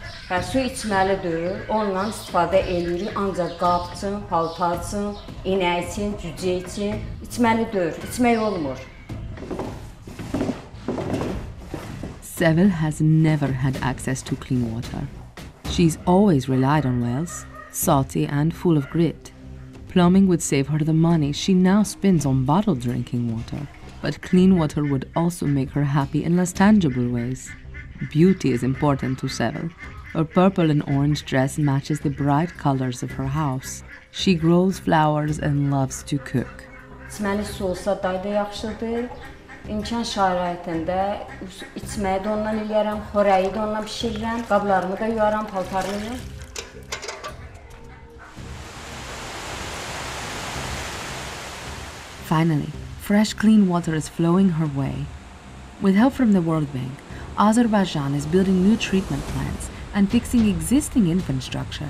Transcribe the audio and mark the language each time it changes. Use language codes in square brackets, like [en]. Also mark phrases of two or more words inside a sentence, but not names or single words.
[az] Su içməlidir, ondan istifadə edirik, ancaq qab üçün, paltar üçün, inək üçün, cücə üçün içməlidir, içmək olmur. [en] Sevil has never had access to clean water. She's always relied on wells, salty and full of grit. Plumbing would save her the money she now spends on bottled drinking water. But clean water would also make her happy in less tangible ways. Beauty is important to Sevil. Her purple and orange dress matches the bright colors of her house. She grows flowers and loves to cook. [az] İçməli su olsa daha da yaxşıdır. İmkan şəraitində içməyi də ondan eləyərəm, xörəyi də ondan bişirirəm, qablarımı da yuyaram, paltarımı. [en] Finally, fresh clean water is flowing her way. With help from the World Bank, Azerbaijan is building new treatment plants and fixing existing infrastructure.